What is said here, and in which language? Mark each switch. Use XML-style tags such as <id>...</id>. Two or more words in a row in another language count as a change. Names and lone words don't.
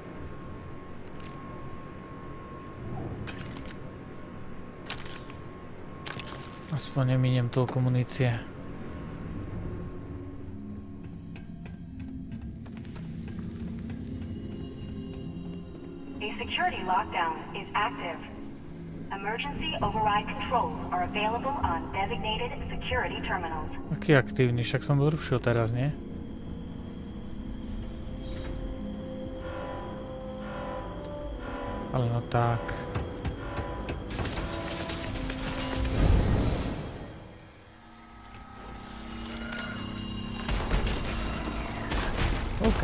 <sk>Aspoň neminiem toľko munície.</sk> <en>A security lockdown is active. Emergency override controls are available on designated security terminals.</en> <sk>Aký aktívny, však som zrušil teraz, nie? Ale no tak. OK.</sk>